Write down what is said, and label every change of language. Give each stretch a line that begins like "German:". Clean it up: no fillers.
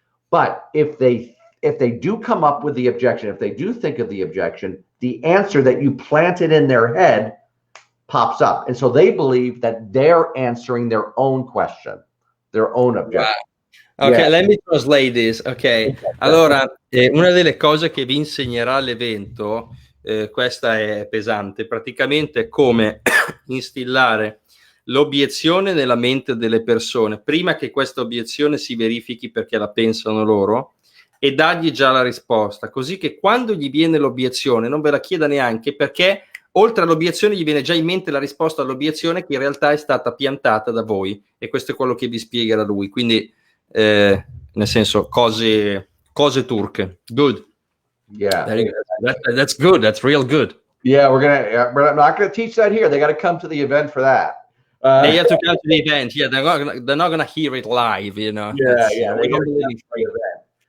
English: But if they do come up with the objection, if they do think of the objection, the answer that you planted in their head pops up. And so they believe that they're answering their own question, their own objection. Wow. Ok, let me translate this.
Italian: Ok, allora una delle cose che vi insegnerà l'evento, questa è pesante, praticamente è come instillare l'obiezione nella mente delle persone prima che questa obiezione si verifichi perché la pensano loro, e dargli già la risposta, così che quando gli viene l'obiezione non ve la chieda neanche, perché oltre all'obiezione gli viene già in mente la risposta all'obiezione che in realtà è stata piantata da voi, e questo è quello che vi spiegherà lui. Quindi nel senso cose turche.
English: Good. Yeah, that's good. That's real good. Yeah, we're not gonna teach that here. They got to come to the event for that. They have to come to the event. Yeah, they're not gonna hear it live. You know. Yeah, they don't believe in free event.